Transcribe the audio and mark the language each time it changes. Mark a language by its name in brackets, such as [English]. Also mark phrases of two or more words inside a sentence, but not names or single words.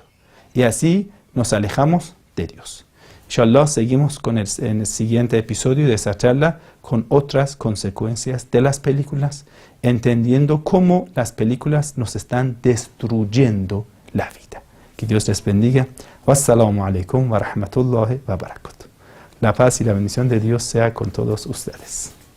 [Spanish] Y así nos alejamos de Dios. Inshallah, seguimos en el siguiente episodio de esa charla con otras consecuencias de las películas, entendiendo cómo las películas nos están destruyendo la vida. Que Dios les bendiga. [Arabic] والسلام عليكم ورحمة الله وبركاته. [Spanish] La paz y la bendición de Dios sea con todos ustedes.